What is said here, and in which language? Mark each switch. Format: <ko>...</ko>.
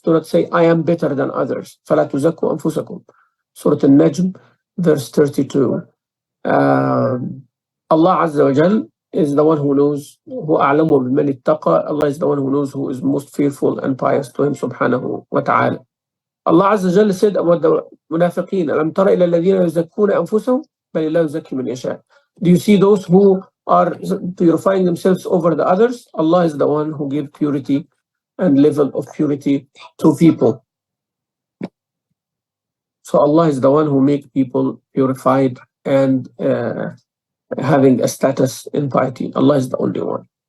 <en>Do not say, I am better than others.</en> <ar>فَلَا تُزَكُّوا أَنفُسَكُمْ.</ar> <en>Surah Al-Najm, verse 32. Allah Azza wa Jal is the one who knows, who</en> <ar>أعلم بمن اتقى.</ar> <en>Allah is the one who knows who is most fearful and pious to him subhanahu wa ta'ala. Allah Azza wa Jalla said about the munafiqeen,</en> <ar>ألم تر إلى الذين يزكون أنفسهم بل الله يزكي من يشاء.</ar> <en>Do you see those who are purifying themselves over the others? Allah is the one who gives purity and level of purity to people. So Allah is the one who makes people purified and having a status in piety. Allah is the only one.</en>